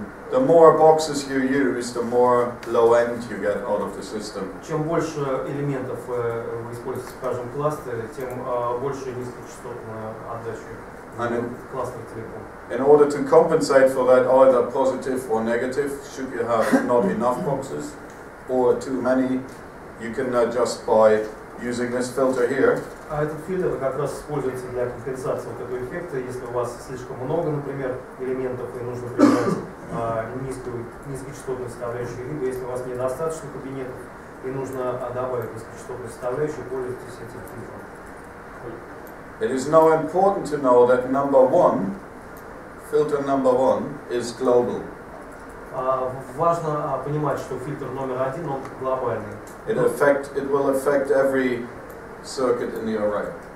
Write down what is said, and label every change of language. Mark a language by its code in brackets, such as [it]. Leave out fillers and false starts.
[en] The more boxes you use, the more low end you get out of the system. [ru] Чем больше элементов вы используете в каждом кластере, тем больше низкочастотную отдачу кластер целиком. [en] In order to compensate for that, either positive or negative, should you have not enough boxes or too many, you can adjust by using this filter here. [ru] А этот фильтр как раз используется для компенсации вот этого эффекта, если у вас слишком много, например, элементов и нужно применять низкочастотную составляющую, либо если у вас недостаточно кабинетов и нужно добавить низкочастотную составляющую, пользуйтесь этим фильтром. [en] It is now important to know that filter number one is global. [ru] Важно понимать, что фильтр номер 1 он глобальный. [en] It will affect every circuit in the array.